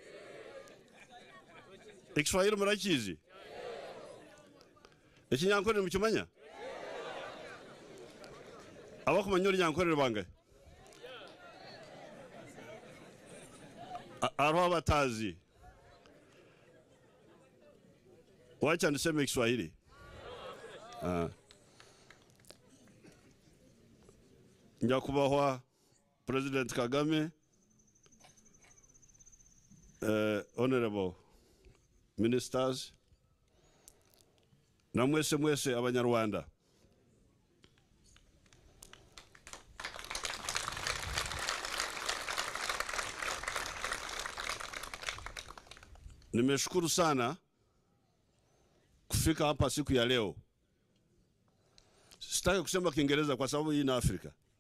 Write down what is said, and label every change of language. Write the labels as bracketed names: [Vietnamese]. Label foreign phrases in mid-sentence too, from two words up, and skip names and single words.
[Kinyarwanda] Ikiswahili murakizi? Ikinyankore mukimanya? Abakumanya Ikinyankore bangahe? Arwa batazi. [Swahili] Wacha niseme Kiswahili. [Kinyarwanda] Nyakubahwa [English] President Kagame, honorable ministers, [Kinyarwanda] na mwese abanyarwanda. [Swahili] Nimeshukuru sana kufika hapa siku ya leo. Sitaki kusema Kiingereza kwa sababu hii ni Afrika.